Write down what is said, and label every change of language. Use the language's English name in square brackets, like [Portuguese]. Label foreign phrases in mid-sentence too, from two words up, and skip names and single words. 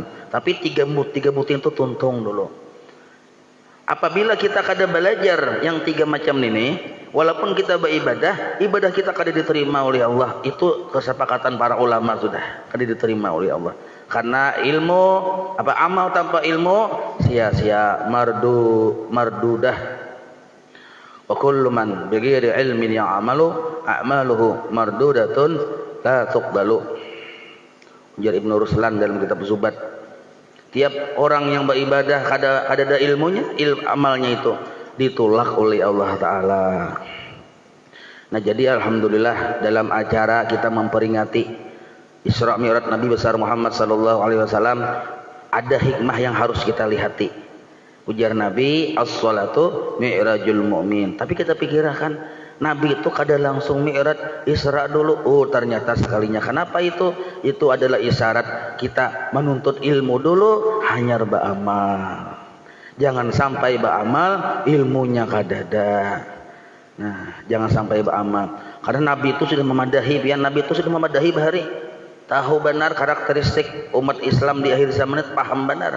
[Indonesian] Tapi tiga mutin itu tuntung dulu. Apabila kita kada belajar yang 3 macam ini, walaupun kita beribadah, ibadah kita kada diterima oleh Allah. Itu kesepakatan para ulama sudah, kada diterima oleh Allah. Karena ilmu amal tanpa ilmu sia-sia, mardudah. [Arabic] وكل من بغير علم يعمل أعماله مردودة لا تقبل. [Indonesian] Ujar Ibnu Ruslan dalam kitab Zubat. Tiap orang yang beribadah kada ada ilmunya, amalnya itu ditolak oleh Allah Ta'ala. Nah jadi alhamdulillah dalam acara kita memperingati Isra Mi'raj Nabi besar Muhammad [Arabic] صلى الله عليه وسلم [Indonesian] ada hikmah yang harus kita lihati. Ujar Nabi, [Arabic] الصلاة معراج المؤمن. [Indonesian] Tapi kita pikirkan Nabi itu kada langsung mi'raj, Isra dulu. Oh, ternyata sekalinya. Kenapa itu? Itu adalah isyarat kita menuntut ilmu dulu, [Banjar] hanyar ba'amal. [Indonesian] Jangan sampai ba'amal ilmunya kadada. Nah, jangan sampai ba'amal. Karena Nabi itu sudah memadahi, Nabi itu sudah memadahi bahari. Tahu benar karakteristik umat Islam di akhir zaman itu, paham benar.